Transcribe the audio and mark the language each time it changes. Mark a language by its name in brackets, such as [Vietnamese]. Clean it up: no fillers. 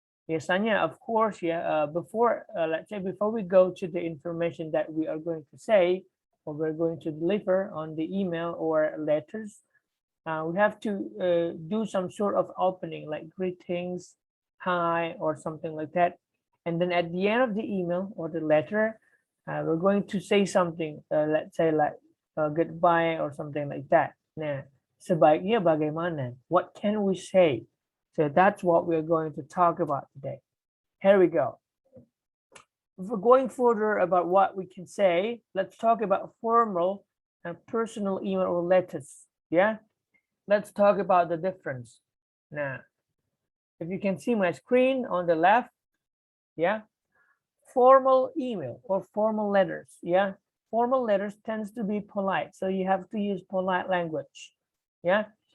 [English] Biasanya, of course, before, let's say, before we go to the information that we are going to say or we're going to deliver on the email or letters, we have to do some sort of opening, like greetings, hi, or something like that. And then at the end of the email or the letter, we're going to say something, let's say like goodbye or something like that. [Indonesian] Nah, sebaiknya bagaimana? [English] What can we say? So that's what we're going to talk about today. Here we go. If we're going further about what we can say, let's talk about formal and personal email or letters. Yeah, let's talk about the difference. Now, if you can see my screen on the left, yeah, formal email or formal letters, yeah, formal letters tends to be polite, so you have to use polite language, yeah.